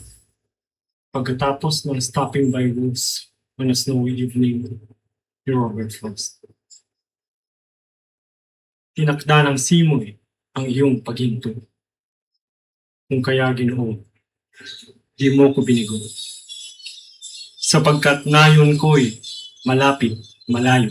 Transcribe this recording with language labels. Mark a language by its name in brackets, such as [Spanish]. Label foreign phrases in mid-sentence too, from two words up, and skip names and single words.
[Filipino] Pagkatapos ng stopping by woods on a snowy evening, ni Robert Frost. Tinakda ng simoy ang iyong paghinto. Kung kaya Ginoo, di mo ko binigo. Sapagkat nayon ko'y malapit, malayo.